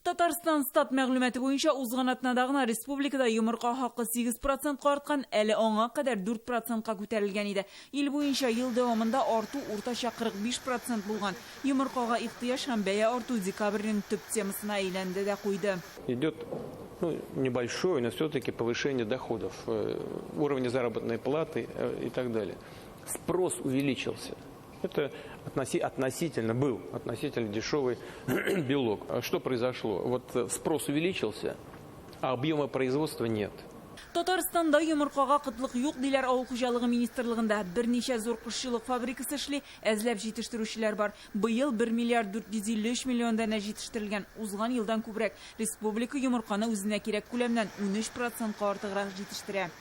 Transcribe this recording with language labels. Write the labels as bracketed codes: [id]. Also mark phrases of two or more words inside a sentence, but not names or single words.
[tt] Татарстан стат мәгълүматы буенча узган атнада гына республикада йомырка хакы 8%-ка арткан, әле аңа кадәр 4%-ка күтәрелгән иде. Ил буенча ел дәвамында арту уртача 45% булган. Йомыркага ихтыяҗ һәм бәя арту декабрьнең төп темасына әйләнде дә куйды. [ru] Идет небольшое, но все-таки повышение доходов, уровня заработной платы и так далее. Спрос увеличился. Это относительно дешевый белок. Что произошло? Вот спрос увеличился, а объема производства нет. [tt] Татарстанда йомыркага кытлык юк диләр авыл хуҗалыгы министрлыгында. Берничә зур кошчылык фабрикасы эшли, әзләп җитештерүчеләр бар. Быел 1 миллиард 453 миллион дәнә җитештерелгән. Узган елдан күбрәк. Республика йомырканы үзенә кирәк күләмнән 13%-ка артыграк җитештерә.